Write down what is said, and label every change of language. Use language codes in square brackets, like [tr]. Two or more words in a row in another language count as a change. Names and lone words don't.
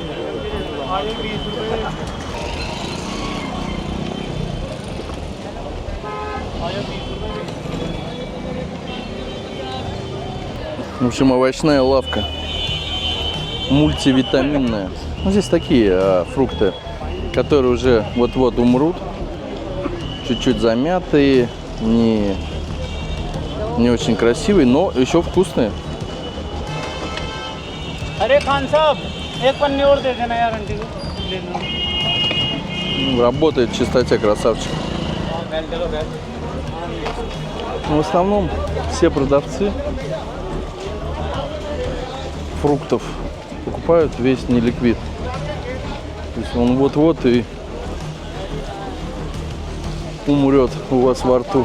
[ru] В общем, овощная лавка. Мультивитаминная. Ну, здесь такие фрукты, которые уже вот-вот умрут. Чуть-чуть замятые, не очень красивые, но еще вкусные. [hi] अरे खान साहब एक पन्नी और दे देना यार आंटी को ले लो [ru] Работает в чистоте, красавчик. Но в основном все продавцы фруктов покупают весь неликвид. То есть он вот-вот и умрет у вас во рту.